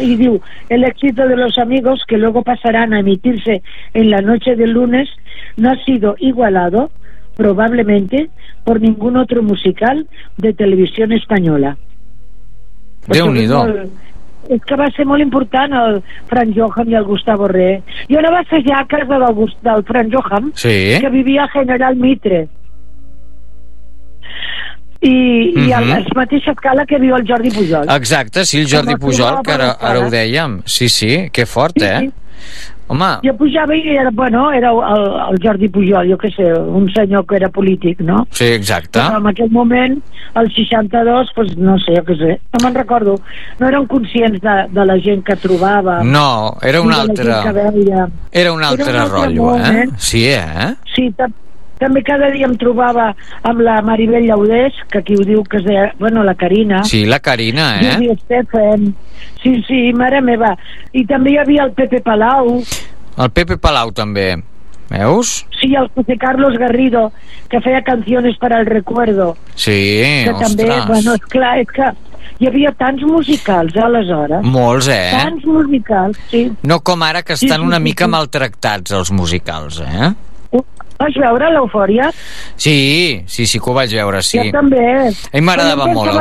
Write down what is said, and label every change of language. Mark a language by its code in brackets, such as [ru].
[ca] I diu, [es] el éxito de los amigos que luego pasarán a emitirse en la noche del lunes no ha sido igualado probablemente por ningún otro musical de televisión española. [ca] Déu-n'hi-do. És que va ser molt important el Frank Johan i el Gustavo Re. Jo no va ser ja a casa del Frank Johan, sí. Que vivia a General Mitre. I, uh-huh. I a la mateixa escala que viu el Jordi Pujol. Exacte, sí, el Jordi Pujol, que ara ho dèiem. Sí, sí, que fort, eh? Sí, sí. Home. Jo pujava i era, bueno, era el Jordi Pujol, jo què sé, un senyor que era polític, no? Sí, exacte. Però en aquell moment, el 62, pues, no sé, jo què sé, no me'n recordo. No eren conscients de la gent que trobava. No, era un altre. De la gent que veia. Era un altre rotllo, eh? Sí, eh? Sí, també cada dia em trobava amb la Maribel Llaudés, que aquí ho diu que es deia, bueno, la Carina. Sí, la Carina, eh? Júlia Estefan. Sí, sí, mare meva. I també hi havia el Pepe Palau. El Pepe Palau també, veus? Sí, el José Carlos Garrido, que feia canciones para el recuerdo. Sí, que ostres. També, bueno, esclar, és que hi havia tants musicals aleshores. Molts, eh? Tants musicals, sí. No com ara, que estan sí, sí, una mica sí, sí. Maltractats els musicals, eh? Vas veure l'Eufòria? Sí, sí, sí que ho vaig veure, sí. Jo també. A mi m'agradava molt l'Eufòria.